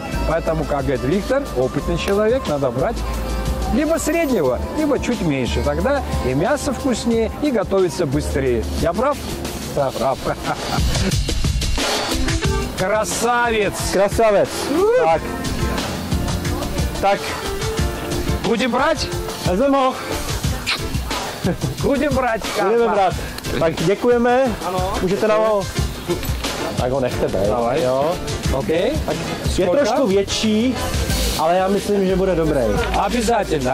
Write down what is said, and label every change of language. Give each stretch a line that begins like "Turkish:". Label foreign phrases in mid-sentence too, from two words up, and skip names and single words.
Russian: Поэтому, как говорит Виктор, опытный человек, надо брать либо среднего, либо чуть меньше. Тогда и мясо вкуснее, и готовится быстрее. Я прав? Прав. Красавец! Красавец. Tak. Будем брать?
Czech: Vezmeme. Budeme brát. Budeme brát. Tak děkujeme. Ano. Můžete nám ho... Tak ho nechte být.
Russian: Давай.
Czech: Jo. OK. Tak je trošku větší, ale já myslím, že bude dobrý.
Russian: Обязательно.